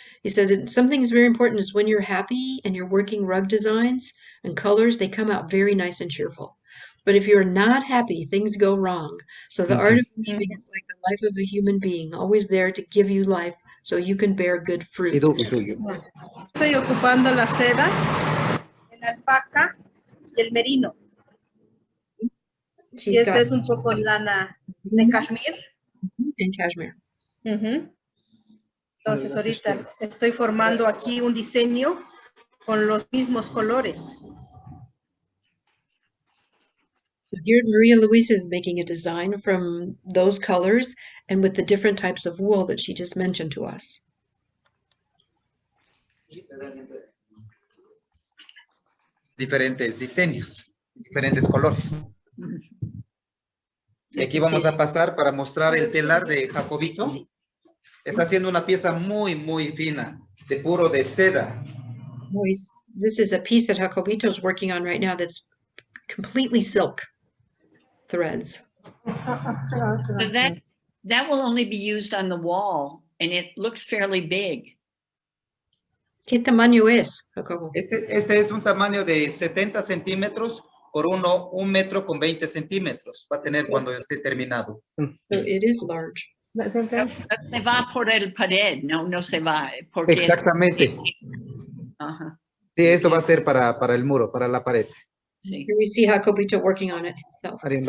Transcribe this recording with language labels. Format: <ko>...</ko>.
<en>He said that something is very important is when you're happy and you're working rug designs and colors, they come out very nice and cheerful. But if you're not happy, things go wrong. So the art of weaving is like the life of a human being, always there to give you life so you can bear good fruit.</en> <es>Estoy ocupando la seda, el alpaca y el merino. Y esta es un poco lana de cashmere.</es> <en>And cashmere.</en> <es>Entonces ahorita estoy formando aquí un diseño con los mismos colores.</es> <en>Here Maria Luisa is making a design from those colors and with the different types of wool that she just mentioned to us.</en> <es>Diferentes diseños, diferentes colores. Y aquí vamos a pasar para mostrar el telar de Jacobito. Está haciendo una pieza muy, muy fina, de puro de seda.</es> <en>This is a piece that Jacobito is working on right now that's completely silk threads. So that will only be used on the wall, and it looks fairly big.</en> <es>¿Qué tamaño es, Jacobo? Este es un tamaño de 70 centímetros por 1 metro con 20 centímetros. Va a tener cuando esté terminado.</es> <en>So it is large.</en> <es>Se va por el pared, no se va. Exactamente. Sí, esto va a ser para el muro, para la pared. Sí.</es> <en>Here we see Jacobito working on it himself.</en>